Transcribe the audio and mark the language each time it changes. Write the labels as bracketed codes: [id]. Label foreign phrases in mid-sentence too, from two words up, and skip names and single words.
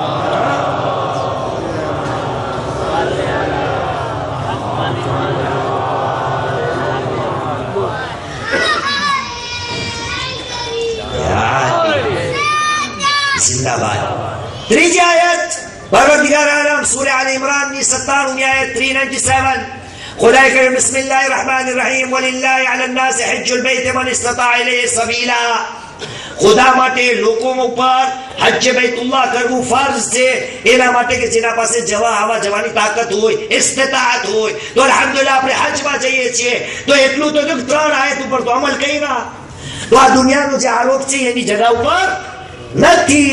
[hi] जिंदाबाद. [gu] ત્રીજી આયત परवरदिगार आलम सूरह आल इमरान ની 97મી આયત 397. ખુદાએ કહે [ar] بسم الله الرحمن الرحيم ولله على الناس حج البيت من استطاع إليه سبيلا. [gu] खुदा માટે લોકો ઉપર હજ બેતુલ્લાહ કરવું ફરજ છે, એના માટે કે જેના પાસે આવવા જવાની તાકાત હોય, ઇસ્તિતાઅત હોય. તો અલ્હમ્દુલિલ્લાહ આપણે હજમાં જઈએ છીએ, તો એટલું તો 3 આયત ઉપર તો અમલ કર્યા. તો આ દુનિયાનો જે આરોપ છે એની જગા ઉપર નથી.